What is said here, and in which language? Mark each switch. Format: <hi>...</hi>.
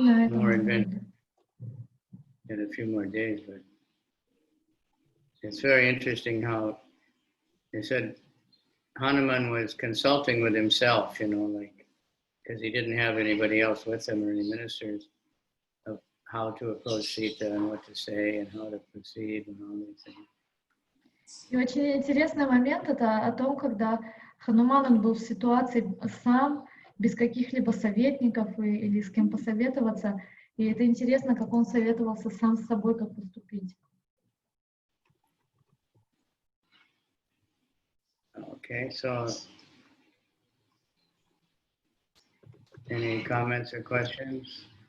<en>More adventure in a few more days, but it's very interesting how they said Hanuman was consulting with himself, you know, like, because he didn't have anybody else with him or any ministers, of how to approach Sita and what to say and how to proceed and all these things.</en> <ru>И очень интересный момент это о том, когда Хануман он был в ситуации сам, без каких-либо советников или с кем посоветоваться. И это интересно, как он советовался сам с собой, как поступить.</ru> <en>Okay, so any comments or questions?</en>